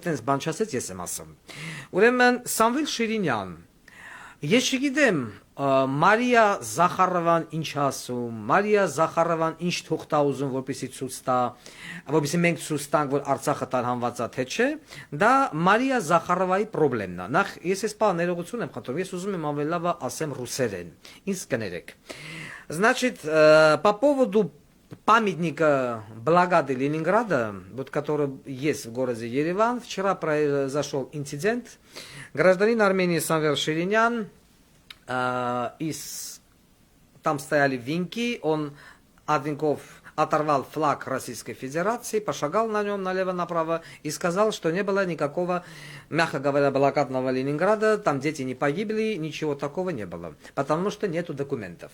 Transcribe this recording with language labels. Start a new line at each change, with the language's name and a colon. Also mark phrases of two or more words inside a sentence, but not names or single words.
Armenian: տենց բան չասեց ես եմ ասում ուրեմն Սամվել Շիրինյան ես չգիտեմ Մարիա Զախարովան ինչ ասում Մարիա Զախարովան ինչ թուղթա ուզում որպեսի ցույց տա որպեսի մենք ցույց տանք որ Արցախը տարհանված է թե չէ դա Մարիա Զախարովայի խնդիրն է նախ ես այս բանը ներողություն եմ խնդրում ես уզում եմ ավելի լավ ասեմ ռուսերեն ինձ կներեք
Russian: Значит, по поводу памятника блокады Ленинграда, вот который есть в городе Ереван, вчера произошел инцидент. Гражданин Армении Самвел Ширинyan, там стояли венки, он от венков оторвал флаг Российской Федерации, пошагал на нем налево-направо и сказал, что не было никакого, мягко говоря, блокадного Ленинграда, там дети не погибли, ничего такого не было, потому что нету документов.